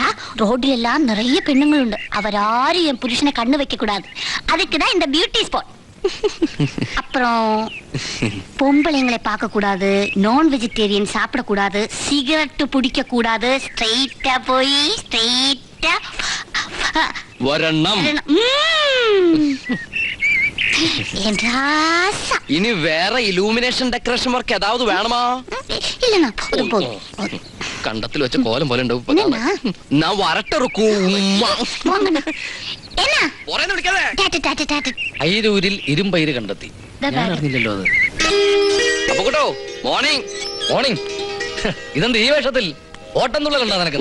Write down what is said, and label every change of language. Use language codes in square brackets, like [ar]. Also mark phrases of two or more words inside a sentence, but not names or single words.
[ta] ரோட்ல எல்லாம் நிறைய பெண்ணுங்கள் உண்டு, அவராரும் என் புருஷனை கண்ணு வைக்க கூடாது, அதுக்குதான் இந்த பியூட்டி ஸ்பாட். அப்புறம் பொம்பளைங்களை பார்க்க கூடாது, நான் வெஜிடேரியன் சாப்பிட கூடாது, சிகரெட் பிடிக்க கூடாது, ஸ்ட்ரைட்டா போய் ஸ்ட்ரைட்டா வரணும். [ml] ഇനി വേറെ [en] illumination decoration work [ta] ஏதாவது வேணுமா? இல்லண்ணா, போதும் போதும். [ml] കണ്ടത്തിൽ വെച്ച കോലം പോലെ ഉണ്ടാവും. ഞാൻ വരട്ടിറക്കൂ. അയിരൂരിൽ ഇരുമ്പയിര് കണ്ടെത്തി. ഞാൻ അറിഞ്ഞില്ലല്ലോ അത്. അപ്പൊ കേട്ടോ, മോർണിംഗ് മോർണിംഗ്. ഇതെന്ത് ഈ വേഷത്തിൽ? ഓട്ടം തുള്ളൽ കണ്ടാ നിനക്ക്?